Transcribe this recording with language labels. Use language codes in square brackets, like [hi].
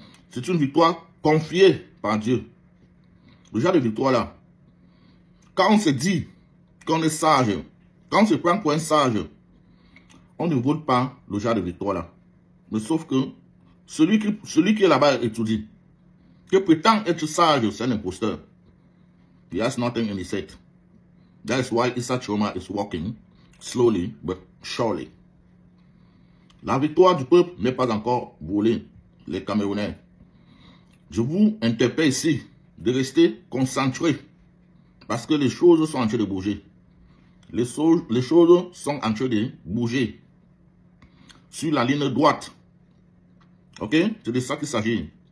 [fr] C'est une victoire confiée par Dieu. Le genre de victoire là, quand on se dit qu'on est sage, quand on se prend pour un sage, on ne vole pas le genre de victoire là. Mais sauf que celui qui est là-bas étudie, qui prétend être sage, c'est un imposteur. [en] He has nothing in his head. That's why Issa Chiroma is walking slowly but surely. [fr] La victoire du peuple n'est pas encore volée, les Camerounais. Je vous interpelle ici de rester concentrés parce que les choses sont en train de bouger. Les choses sont en train de bouger sur la ligne droite. Ok? C'est de ça qu'il s'agit.